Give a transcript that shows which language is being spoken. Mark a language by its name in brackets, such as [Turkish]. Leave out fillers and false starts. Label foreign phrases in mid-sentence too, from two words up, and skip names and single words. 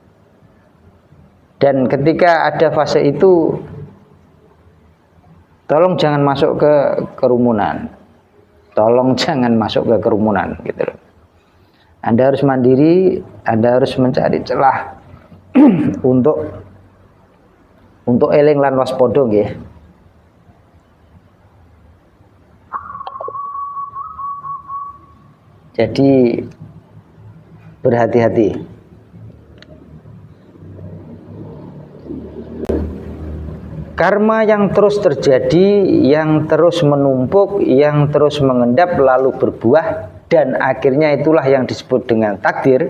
[Indonesian] Dan ketika ada fase itu, tolong jangan masuk ke kerumunan. Tolong jangan masuk ke kerumunan gitu loh. Anda harus mandiri, Anda harus mencari celah untuk [Javanese] eling lan waspada [Indonesian] nggih. Jadi berhati-hati. Karma yang terus terjadi, yang terus menumpuk, yang terus mengendap lalu berbuah, dan akhirnya itulah yang disebut dengan takdir.